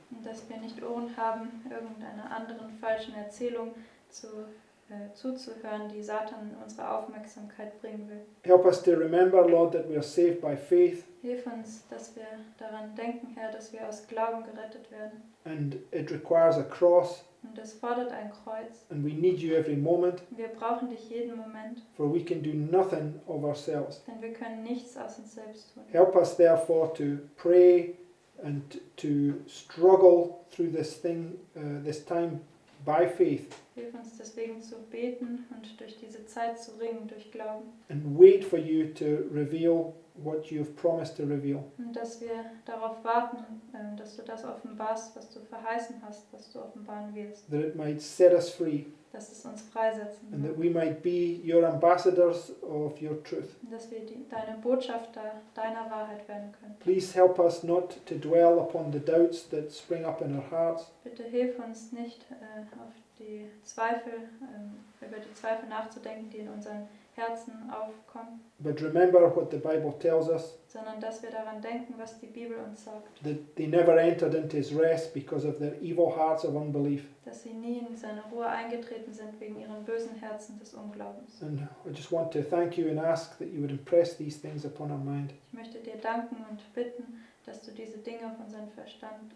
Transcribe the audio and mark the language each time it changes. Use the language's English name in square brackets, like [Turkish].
[German] und dass wir nicht Ohren haben, irgendeiner anderen falschen Erzählung zuzuhören, die Satan in unsere Aufmerksamkeit bringen will. [English] Help us to remember, Lord, that we are saved by faith [German] Hilf uns, dass wir daran denken, Herr, dass wir aus Glauben gerettet werden. [English] and it requires a cross [German] Und das fordert ein Kreuz. [English] and we need you every moment, [German] Wir brauchen dich jeden Moment, [English] for we can do nothing of ourselves. [German] denn wir können nichts aus uns selbst tun. [English] Help us therefore to pray and to struggle through this thing, this time by faith, [German] Hilf uns deswegen zu beten und durch diese Zeit zu ringen, durch Glauben. [English] and wait for you to reveal what you have promised to reveal. [German] Und dass wir darauf warten, dass du das offenbarst, was du verheißen hast, dass du offenbaren wirst. [English] That it might set us free, [German] Dass es uns freisetzen [English] and that [German] wird. [English] we might be your ambassadors of your truth. [German] Und dass wir deine Botschafter deiner Wahrheit werden können. [English] Please help us not to dwell upon the doubts that spring up in our hearts, [German] Bitte hilf uns nicht, auf die Zweifel, über die Zweifel nachzudenken, die in unseren Herzen aufkommen, [English] but remember what the Bible tells us, [German] sondern dass wir daran denken, was die Bibel uns sagt. [English] that they never entered into his rest because of their evil hearts of unbelief. [German] Dass sie nie in seine Ruhe eingetreten sind wegen ihren bösen Herzen des Unglaubens. [English] And I just want to thank you and ask that you would impress these things upon our mind. [German] Ich möchte dir danken und bitten, dass du diese Dinge auf unseren Verstand